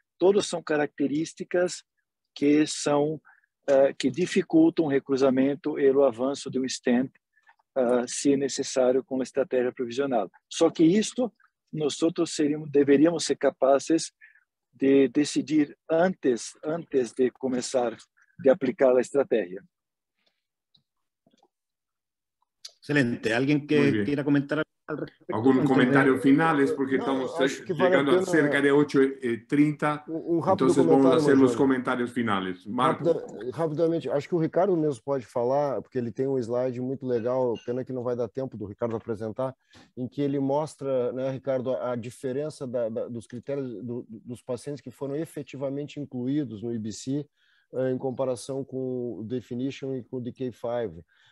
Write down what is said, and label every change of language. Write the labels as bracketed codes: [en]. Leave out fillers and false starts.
[pt] Todos são características que dificultam o recruzamento e o avanço de um stent, se necessário, com a estratégia provisional. Só que isto, nós deveríamos ser capazes de decidir antes de começar de aplicar a estratégia. Excelente. [es] ¿Alguien que quiera comentar al respecto? ¿Algún comentario finales? Porque estamos llegando a cerca de 8h30, entonces vamos a hacer los comentarios finales. Marco. [pt] Rapidamente, acho que o Ricardo mesmo pode falar, porque ele tem um slide muito legal, pena que não vai dar tempo do Ricardo apresentar, em que ele mostra, né, Ricardo, a diferença dos critérios dos pacientes que foram efetivamente incluídos no IBC em comparação com o Definition e com o DK5.